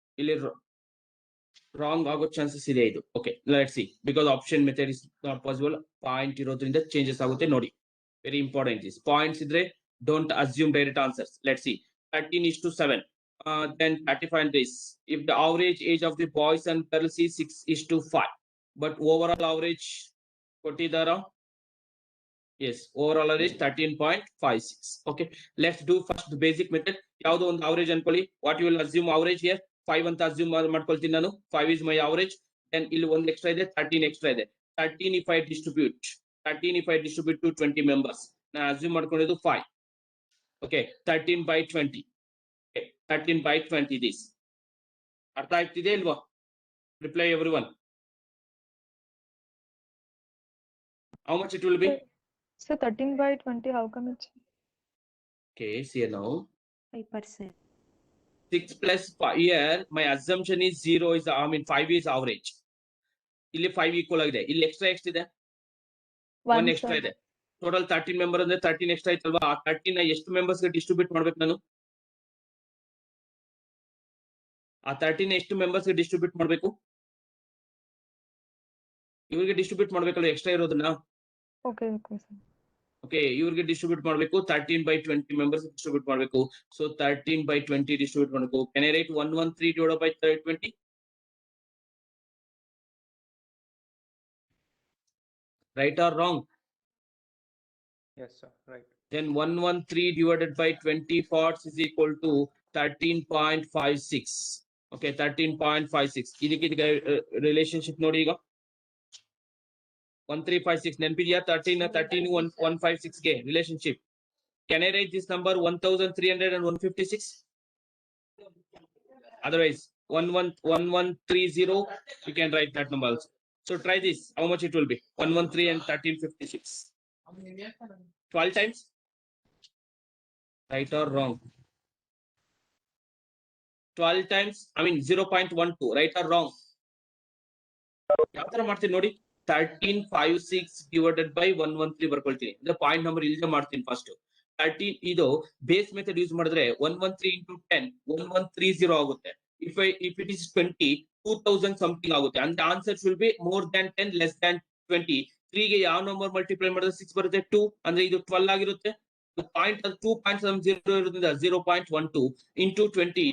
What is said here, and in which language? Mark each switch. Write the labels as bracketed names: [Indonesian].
[Kannada] ಇಲ್ಲಿ wrong ಆಗೋ chances ಇದೆ ಇದು. [English] Okay, let's see. Because option method is not possible. Point ಇರೋದ್ರಿಂದ changes ಆಗುತ್ತೆ ನೋಡಿ. Very important is points ಇದ್ರೆ don't assume direct answers. Let's see. 13:7. Then 35 this. If the average age of the boys and girls is 6:5, but overall average ಕೊಟ್ಟಿದ್ದಾರಾ? Yes, overall average 13.56. Okay, let's do first the basic method. [Kannada] ಯಾವುದು ಒಂದು average ಅನ್ಕೊಳ್ಳಿ. [English] What you will assume average here? [Kannada] 5 ಅಂತ assume ಮಾಡ್ಕೊಳ್ತೀನಿ ನಾನು. [English] 5 is my average. [Kannada] Then ಇಲ್ಲಿ ಒಂದು extra ಇದೆ, 13 extra ಇದೆ. [English] 13 if I distribute to 20 members. [Kannada] ನಾನು assume ಮಾಡ್ಕೊಂಡಿದ್ದು 5. [English] Okay, 13 by 20. Okay, 13 by 20 this. [Kannada] ಅರ್ಥ ಆಗ್ತಿದೆ ಇಲ್ವಾ? [English] Reply everyone. How much it will be? So 13 by 20, how come it's Okay, see now. 5%. 6 plus 5 here, my assumption is 0 is, 5 is average. [Kannada] ಇಲ್ಲಿ 5 equal ಆಗಿದೆ. ಇಲ್ಲಿ extra ಇದೆ? 1 extra ಇದೆ. Total 13 member ಅಂದ್ರೆ 13 extra ಐತಲ್ವಾ? ಆ 13 ನ ಎಷ್ಟು members ಗೆ distribute ಮಾಡ್ಬೇಕು ನಾನು? ಆ 13 ಎಷ್ಟು members ಗೆ distribute ಮಾಡ್ಬೇಕು? ಇವ್ರಿಗೆ distribute ಮಾಡ್ಬೇಕಲ್ಲ extra ಇರೋದನ್ನ? [English] okay, sir. [Kannada] Okay, ಇವ್ರಿಗೆ distribute ಮಾಡ್ಬೇಕು 13 by 20 members distribute ಮಾಡ್ಬೇಕು. So 13 by 20 distribute ಮಾಡ್ಬೇಕು. [English] Can I write 113 divided by 20? Right or wrong? Yes, sir. Right. Then 113 divided by 20 parts is equal to 13.56. Okay, 13.56. [Kannada] ಇದಕ್ಕೆ relationship ನೋಡಿ ಈಗ 1356 ನೆನಪಿದೆಯಾ? [English] 13 156 ಗೆ relationship. Can I write this number 1300 and 156? Otherwise 1130 you can write that number also. So try this. How much it will be? 113 and 1356. 12 times? Right or wrong? 12 times, 0.12, right or wrong? [Kannada] ಯಾವ ತರ ಮಾಡ್ತೀನಿ ನೋಡಿ. 1356 divided by 113 ಬರ್ಕೊಳ್ತೀನಿ. ಅಂದ್ರೆ point number ಇಲ್ಲದೆ ಮಾಡ್ತೀನಿ first. 13 ಇದು base method use ಮಾಡಿದ್ರೆ 113 into 10 1130 ಆಗುತ್ತೆ. [English] If it is 20 2000 something ಆಗುತ್ತೆ. And the answer should be more than 10 less than 20. [Kannada] 3 ಗೆ ಯಾವ ನಂಬರ್ ಮಲ್ಟಿಪ್ಲೈ ಮಾಡಿದ್ರೆ 6 ಬರುತ್ತೆ? 2. ಅಂದ್ರೆ ಇದು 12 ಆಗಿರುತ್ತೆ. ಪಾಯಿಂಟ್ 2.70 ಇರೋದ್ರಿಂದ 0.12 into 20.